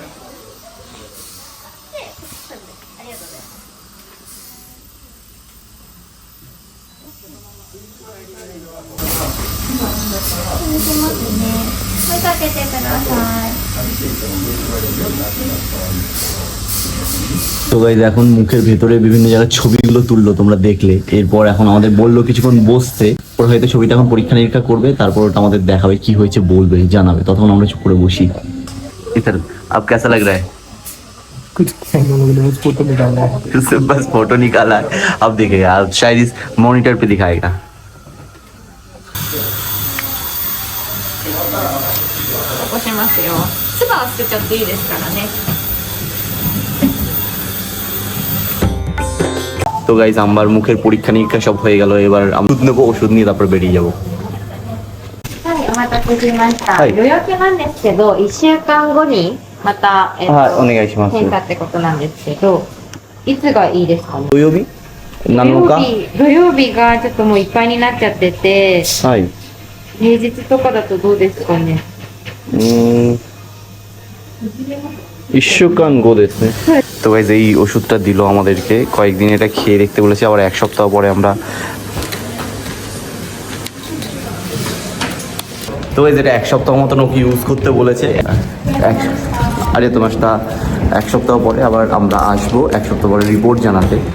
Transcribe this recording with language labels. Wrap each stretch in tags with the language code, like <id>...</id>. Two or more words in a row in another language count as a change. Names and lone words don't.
<ja>で、ありがとうございます。続きますね。声かけてください。</ja> <bn>তো গাইজ এখন মুখের ভেতরে বিভিন্ন জায়গায় ছবিগুলো তুললো, তোমরা দেখলে। এরপর এখন আমাদের বললো কিছুক্ষণ বসতে, ওরা হয়তো ছবিটা এখন পরীক্ষা নিরীক্ষা করবে, তারপর ওটা আমাদের দেখাবে কি হয়েছে, বলবে, জানাবে, ততক্ষণ আমরা চুপ করে বসি।</bn> <hi>इधर अब कैसा लग रहा है? कुछ नहीं, हम लोगों ने बस फोटो निकाला है। सिर्फ बस फोटो निकाला है, अब दिखेगा, अब शायद इस मॉनिटर पे दिखाएगा।</hi> <ja>起こしますよ。唾は捨てちゃっていいですからね。</ja> <bn>তো গাইজ আমার মুখের পরীক্ষা নিরীক্ষা সব হয়ে গেল, এবার আমি ওষুধ নেবো, ওষুধ নিয়ে তারপর বেরিয়ে যাবো।</bn> <ja>はい、お待たせしました。はい予約なんですけど、1週間後にまた、はいお願いします変化ってことなんですけど、いつがいいですかね。土曜日7日土曜日がちょっともういっぱいになっちゃってて、はい。平日とかだとどうですかね。 1週間後ですね।</ja> <bn>তো গাইজ এই ওষুধটা দিল আমাদেরকে, কয়েকদিন এটা খেয়ে দেখতে বলেছে, আবার 1 সপ্তাহ পরে আমরা। তো গাইজ এটা 1 সপ্তাহ মতন ওকে ইউজ করতে বলেছে। আরে তোমার 1 সপ্তাহ পরে আবার আমরা আসবো, 1 সপ্তাহ পরে রিপোর্ট জানাতে।</bn>